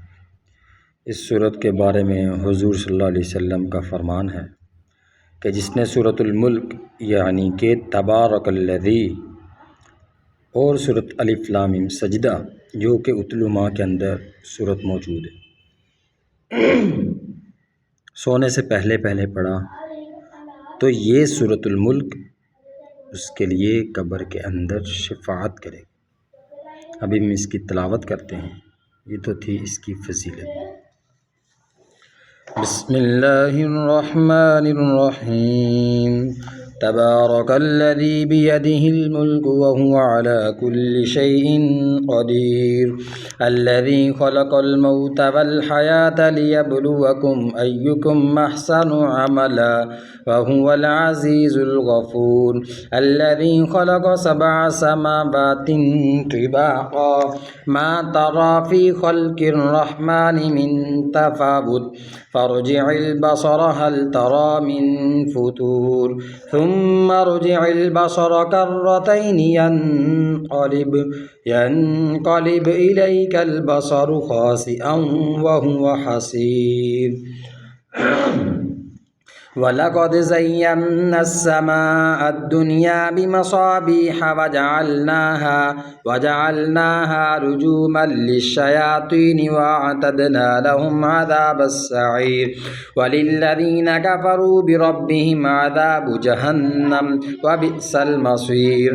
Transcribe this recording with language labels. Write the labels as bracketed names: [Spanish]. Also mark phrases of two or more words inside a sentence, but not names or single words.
[Urdu] اس سورت کے بارے میں حضور [Arabic] صلى الله عليه وسلم [Urdu] کا فرمان ہے کہ جس نے سورۃ الملک یعنی کہ تبارک الذی اور سورت الم سجدہ جو کہ اتلما کے اندر سورت موجود ہے، سونے سے پہلے پہلے پڑھا تو یہ سورۃ الملک اس کے لیے قبر کے اندر شفاعت کرے گی. ابھی ہم اس کی تلاوت کرتے ہیں. یہ تو تھی اس کی فضیلت. [Arabic] बिस्मिल्लाहिर्रहमानिर्रहीम। تبارك الذي بيده الملك وهو على كل شيء قدير. الذي خلق الموت والحياة ليبلوكم أيكم أحسن عملا وهو العزيز الغفور. الذي خلق سبع سماوات طباقا ما ترى في خلق الرحمن من تفاوت فارجع البصر هل ترى من فطور ثم ارجع البصر كرتين ينقلب إليك البصر خاسئا وهو حسير. ولقد زينا السماء الدنيا بمصابيح وجعلناها رجوما للشياطين وأعتدنا لهم عذاب السعير. وللذين كفروا بربهم عذاب جهنم وبئس المصير.